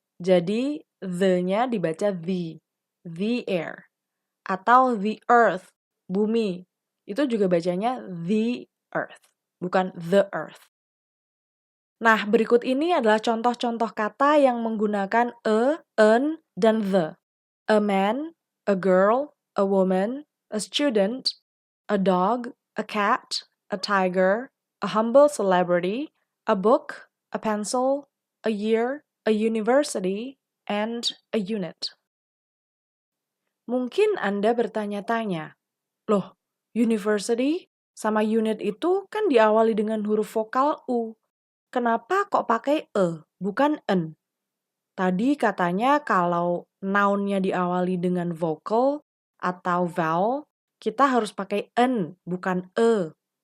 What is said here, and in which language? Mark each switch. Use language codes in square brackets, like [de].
[id] Jadi the-nya dibaca [en] the air. [id] Atau [en] the earth, [id] bumi. Itu juga bacanya the earth, bukan the earth. Nah, berikut ini adalah contoh-contoh kata yang menggunakan an, dan the. [en] A man, a girl, a woman, a student, a dog, a cat, a tiger, a humble celebrity, a book, a pencil, a year, a university, and a unit. [id] Mungkin Anda bertanya-tanya, loh, university sama unit itu kan diawali dengan huruf vokal U. Kenapa kok pakai bukan en? Tadi katanya kalau noun-nya diawali dengan vocal atau vowel, kita harus pakai en, bukan e.